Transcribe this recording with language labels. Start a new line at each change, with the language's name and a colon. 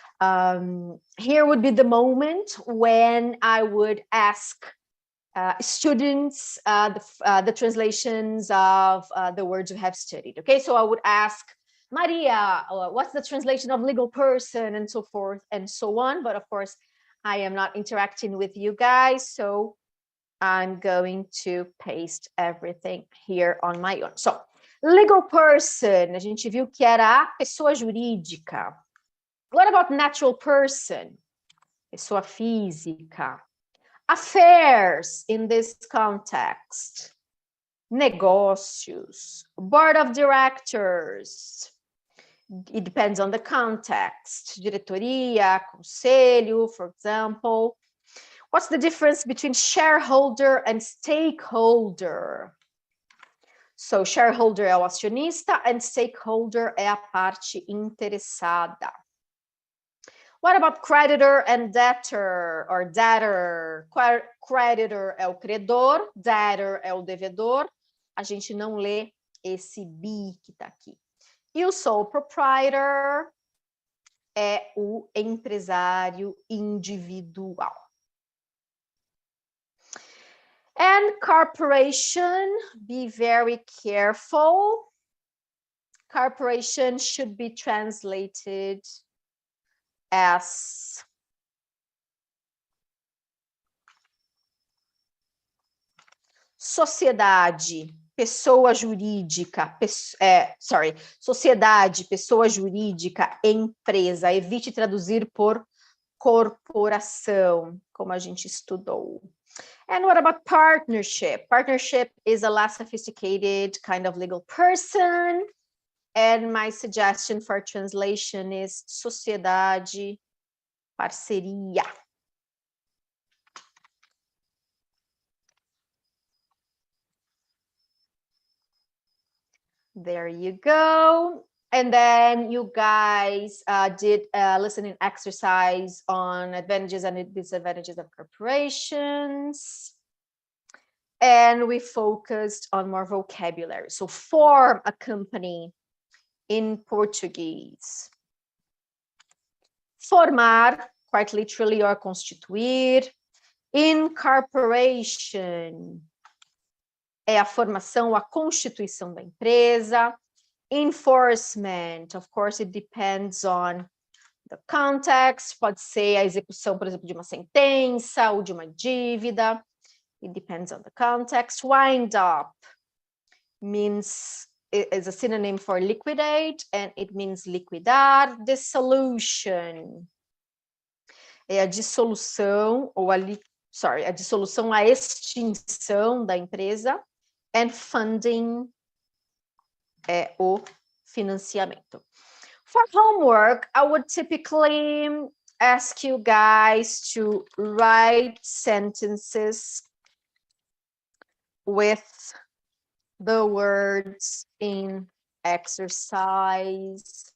English: Here would be the moment when I would ask students the translations of the words we have studied. Okay, so I would ask Maria, what's the translation of legal person, and so forth and so on. But of course, I am not interacting with you guys, so I'm going to paste everything here on my own.
Portuguese: So, legal person, a gente viu que era a pessoa jurídica.
English: What about natural person?
Portuguese: Pessoa física.
English: Affairs in this context. Negócios. Board of directors. It depends on the context. Diretoria, conselho, for example. What's the difference between shareholder and stakeholder?
Portuguese: So, shareholder é o acionista and stakeholder é a parte interessada.
English: What about creditor and debtor, or debtor?
Portuguese: Creditor é o credor, debtor é o devedor. A gente não lê esse be que está aqui. E o sole proprietor é o empresário individual.
English: And corporation, be very careful. Corporation should be translated as
Portuguese: sociedade, pessoa jurídica, sociedade, pessoa jurídica, empresa. Evite traduzir por corporação, como a gente estudou.
English: And what about partnership? Partnership is a less sophisticated kind of legal person. And my suggestion for translation is
Portuguese: sociedade, parceria.
English: There you go. And then you guys did a listening exercise on advantages and disadvantages of corporations. And we focused on more vocabulary. So form a company in Portuguese. Formar, quite literally, or constituir.
Portuguese: Incorporation é a formação, a constituição da empresa.
English: Enforcement, of course, it depends on the context.
Portuguese: Pode ser a execução, por exemplo, de uma sentença ou de uma dívida.
English: It depends on the context. Wind up means, is a synonym for liquidate, and it means liquidar.
Portuguese: Dissolution é a dissolução, ou a dissolução, a extinção da empresa. And funding é o financiamento.
English: For homework, I would typically ask you guys to write sentences with the words in exercise.